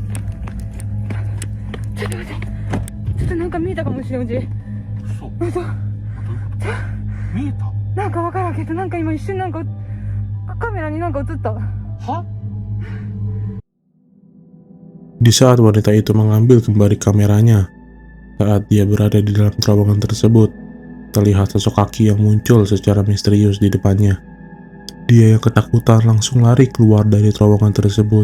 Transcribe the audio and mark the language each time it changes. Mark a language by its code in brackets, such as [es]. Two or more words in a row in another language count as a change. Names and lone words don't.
[id] Cuk, [ja] なんか見えたかもしれん、おじ。嘘。見えた。なんかわからんけど、なんか今一瞬なんかカメラになんか映った。 [id] Di saat wanita itu mengambil kembali kameranya, saat dia berada di dalam terowongan tersebut, terlihat sosok kaki yang muncul secara misterius di depannya. Dia yang ketakutan langsung lari keluar dari terowongan tersebut.